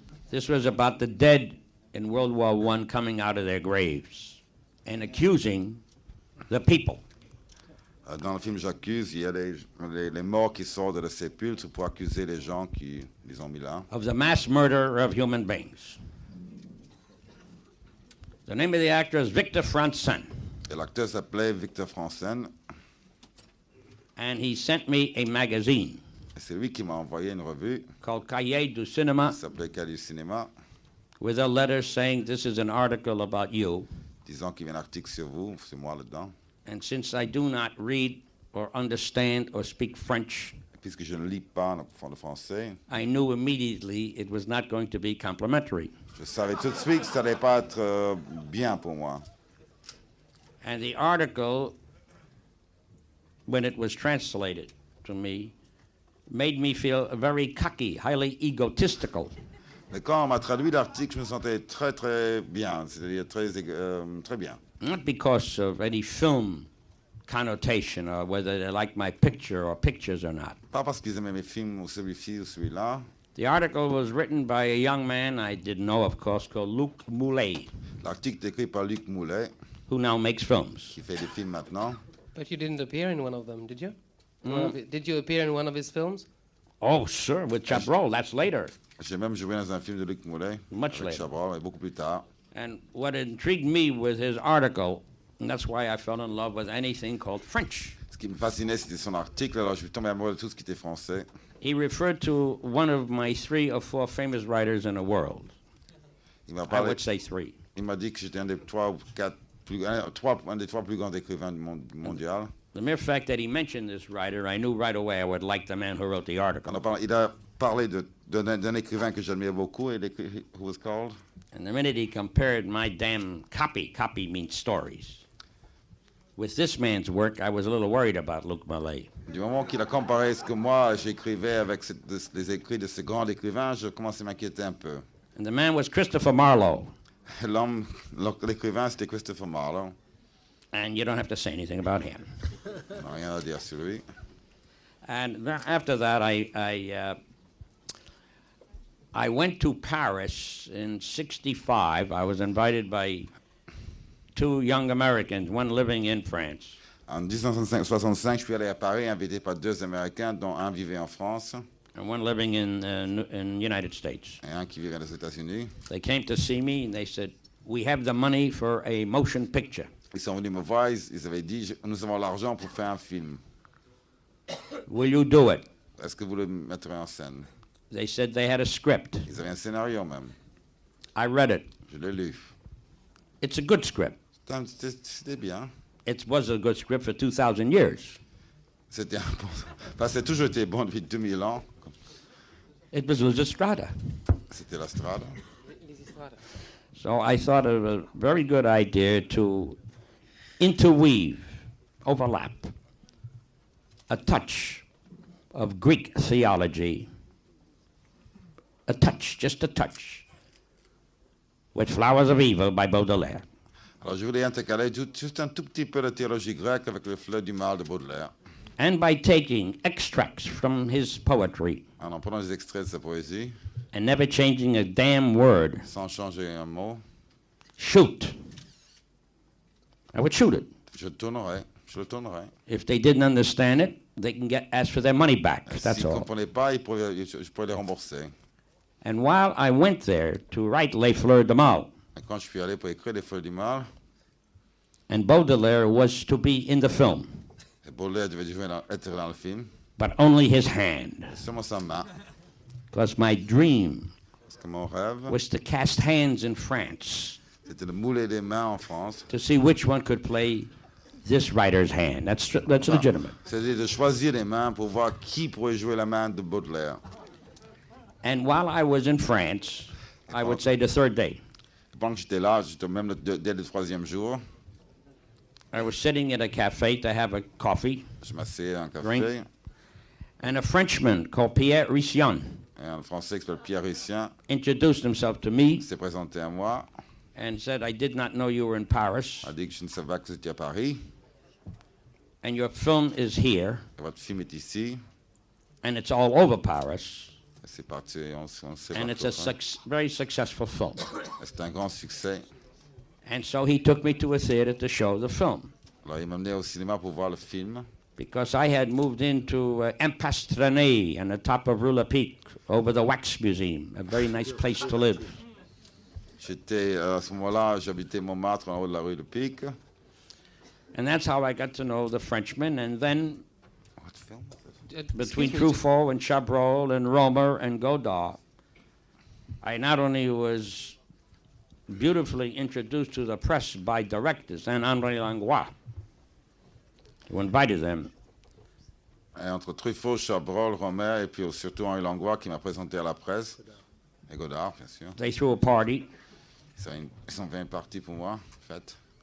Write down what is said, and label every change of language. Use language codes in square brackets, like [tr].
[en] This was about the dead in World War I coming out of their graves and accusing the people. [fr] Dans le film J'accuse, il y a les morts qui sortent de la sépulcre pour accuser les gens qui les ont mis là. [en] Of the mass murder of human beings. The name of the actor is Victor Franzen. [fr] Et l'acteur s'appelait Victor Franzen. [en] And he sent me a magazine. [fr] Et c'est lui qui m'a envoyé une revue. [en] Called Cahiers du Cinéma. [fr] Qui s'appelait Cahiers du Cinéma. [en] With a letter saying this is an article about you. [fr] Disant qu'il y a un article sur vous, c'est moi là-dedans. [en] And since I do not read or understand or speak French, [fr] puisque je ne lis pas le français, [en] I knew immediately it was not going to be complimentary. [fr] Je savais tout de suite que ça n'allait pas être bien pour moi. [en] And the article, when it was translated to me, made me feel very cocky, highly egotistical. [fr] Mais quand on m'a traduit l'article, je me sentais très très bien, c'est-à-dire très bien. [en] Not because of any film connotation or whether they like my picture or pictures or not. [fr] Pas parce qu'ils aimaient mes films ou celui-ci ou celui-là. [en] The article was written by a young man I didn't know, of course, called Luc Moulet. [fr] L'article est écrit par Luc Moulet. [en] Who now makes films. [fr] Qui fait des films maintenant. [en] But you didn't appear in one of them, did you? Did you appear in one of his films? Oh, sure, with Chabrol. That's later. [fr] J'ai même joué dans un film de Luc Moulet. [en] Much [fr] avec [en] later. [fr] Chabrol, beaucoup plus tard. [en] And what intrigued me with his article, and that's why I fell in love with anything called French. [fr] Ce qui me fascinait, c'était son article. Alors, je suis tombé amoureux de tout ce qui était français. [en] He referred to one of my 3 or 4 famous writers in the world. I would say 3. [fr] Il m'a dit que j'étais un des 3 ou 4 un des 3 plus grands écrivains du monde mondial. [en] The mere fact that he mentioned this writer, I knew right away I would like the man who wrote the article. [fr] Il a parlé d'un écrivain que j'admirais beaucoup, [en] who was called. And the minute he compared my damn copy means stories, with this man's work, I was a little worried about Luc Moulet. [fr] Du moment qu'il a comparé ce que moi j'écrivais avec les écrits de ces grands écrivains, je commençais à m'inquiéter un peu. [en] And the man was Christopher Marlowe. [fr] L'écrivain, c'était Christopher Marlowe. [en] And you don't have to say anything about him. [fr] Non, rien à dire sur lui. [en] And after that, I went to Paris in '65. I was invited by 2 young Americans, one living in France. [fr] En 1965, je suis allé à Paris, invité par 2 Américains, dont un vivait en France. [en] And one living in United States. [fr] Et un qui vivait aux États-Unis. [en] They came to see me and they said, "We have the money for a motion picture." [fr] Ils sont venus me voir, ils avaient dit, nous avons l'argent pour faire un film. [en] Will you do it? [fr] Est-ce que vous le mettrez en scène? [en] They said they had a script. [fr] Ils avaient un scénario même. [en] I read it. [fr] Je l'ai lu. [en] It's a good script. [fr] C'était bien. [en] It was a good script for 2,000 years. [fr] C'était bon. Enfin, c'est toujours été bon depuis 2000 ans. [en] It was La Strada. [fr] C'était la Strada. [en] So I thought it was a very good idea to interweave, overlap, a touch of Greek theology, a touch, just a touch, with Flowers of Evil by Baudelaire. [fr] Alors je voulais intercaler juste un tout petit peu de théologie grecque avec le fleuve du mal de Baudelaire. [en] And by taking extracts from his poetry. [fr] En prenant des extraits de sa poésie. [en] And never changing a damn word. [fr] Sans changer un mot. [en] Shoot. I would shoot it. [fr] Je le tournerai. [en] If they didn't understand it, they can ask for their money back. That's all. [fr] S'ils ne comprenaient pas, je pourrais les rembourser. [en] And while I went there to write Les Fleurs de Mal. [fr] Et quand je suis allé pour écrire Les Fleurs du mal. [en] And Baudelaire was to be in the film. [fr] Et Baudelaire devait être dans le film. [en] But only his hand. [fr] Seulement sa main. [en] Because my dream [fr] mon rêve, [en] was to cast hands in France. [fr] C'était de mouler des mains en France. [en] To see which one could play this writer's hand. That's legitimate. [fr] C'est-à-dire de choisir les mains pour voir qui pourrait jouer la main de Baudelaire. [en] And while I was in France, I would say the 3rd day. [fr] Pendant que j'étais là, j'étais même dès le 3e jour. [en] I was sitting at a cafe to have a coffee. [fr] Je m'asseyais à un café. [en] Drink, and a Frenchman called Pierre Rission. [fr] Et un Français qui s'appelle Pierre Rission. [en] Introduced himself to me. [fr] S'est présenté à moi. [en] And said, "I did not know you were in Paris." [fr] A dit que je ne savais pas que vous étiez à Paris. [en] And your film is here. [fr] Votre film est ici. [en] And it's all over Paris. [fr] C'est parti, on sait [en] and it's a very successful film. [fr] C'est un grand succès. [en] And so he took me to a theater to show the film. [fr] Alors il m'a amené au cinéma pour voir le film. [en] because I had moved into Empastrenay on the top of Rula Peak over the Wax Museum, a very nice place to live. [fr] J'étais, à ce moment-là, j'habitais Montmartre en haut de la rue de Pic. [en] And that's how I got to know the Frenchmen. And then What film was it? between Excuse me, Truffaut and Chabrol and Romer and Godard, I not only was beautifully introduced to the press by directors and André Langlois, who invited them. [fr] Et entre Truffaut, Chabrol, Romer et puis surtout Henri Langlois qui m'a présenté à la presse. Et Godard, bien sûr. [en] They threw a party, [fr] Ils ont fait une partie pour moi, en fait.